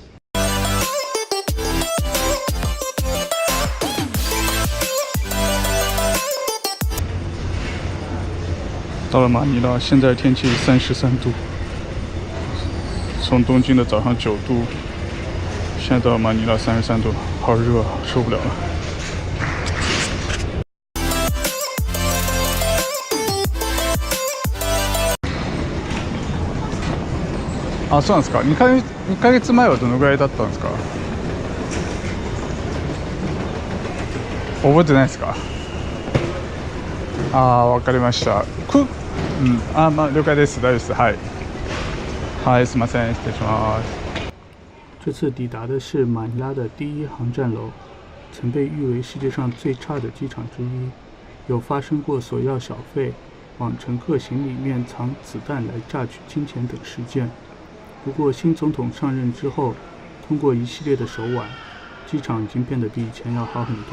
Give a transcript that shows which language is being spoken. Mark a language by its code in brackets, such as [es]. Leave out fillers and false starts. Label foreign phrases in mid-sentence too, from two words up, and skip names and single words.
[zh] 到了马尼拉，现在天气33度，从东京的早上9度。现在到马尼拉33度，好热啊，受不了了。 [ja] あ、そうなんですか。2ヶ月前はどのぐらいだったんですか。覚えてないですか。わかりました。了解です。大丈夫です。はい。はい、すみません。失礼します。 [zh] 这次抵达的是马尼拉的第1航站楼，曾被誉为世界上最差的机场之一，有发生过索要小费、往乘客行李面藏子弹来榨取金钱等事件。不过新总统上任之后，通过一系列的手腕，机场已经变得比以前要好很多。